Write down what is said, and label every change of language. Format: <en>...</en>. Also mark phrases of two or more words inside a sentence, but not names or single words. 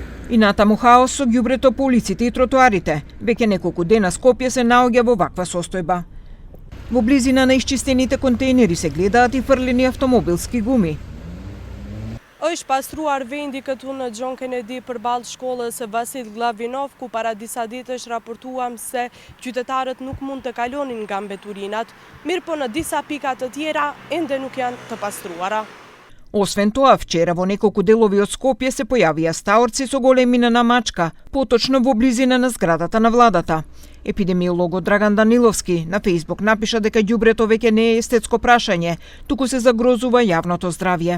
<mk>И натаму хаос со ѓубрето по улиците и тротоарите. Веќе неколку дена Скопје се наоѓа во ваква состојба. Во близина на исчистените контейнери се гледаат и фрлени автомобилски гуми.</mk> <sq>Është pastruar vendi këtu në John Kennedy përballë shkollës Vasil Glavinov, ku para disa ditësh raportuam se qytetarët nuk mund të kalonin nga mbeturinat, mirë po në disa pika të tjera ende nuk janë të pastruara.</sq> <mk>Освен тоа, вчера во неколку делови од Скопје се појавија стаорци со големина на мачка, поточно во близина на зградата на владата. Епидемиологот Драган Даниловски на Фејсбук напиша дека ѓубрето веќе не е естетско прашање, туку се загрозува јавното здравје.</mk>